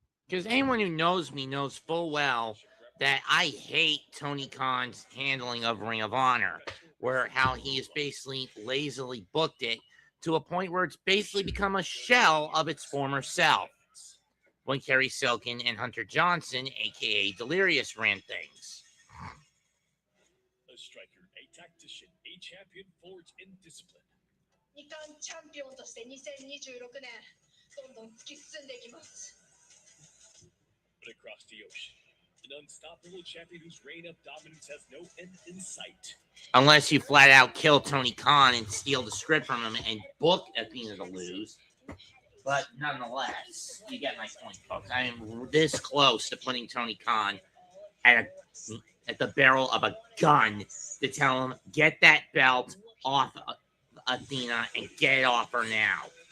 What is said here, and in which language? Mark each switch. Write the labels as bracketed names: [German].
[English] Because anyone who knows me knows full well that I hate Tony Khan's handling of Ring of Honor, where how he has basically lazily booked it to a point where it's basically become a shell of its former self. When Kerry Silkin and Hunter Johnson, aka Delirious, ran things. A striker, a tactician, a champion forged in discipline. [Japanese] 日韓チャンピオンとして2026年どんどん突き進んでいきます。 [English] But across the ocean, an unstoppable champion whose reign of dominance has no end in sight. Unless you flat out kill Tony Khan and steal the script from him and book Athena to lose. But nonetheless, you get my point, folks. I am this close to putting Tony Khan at the barrel of a gun to tell him, get that belt off Athena and get it off her now.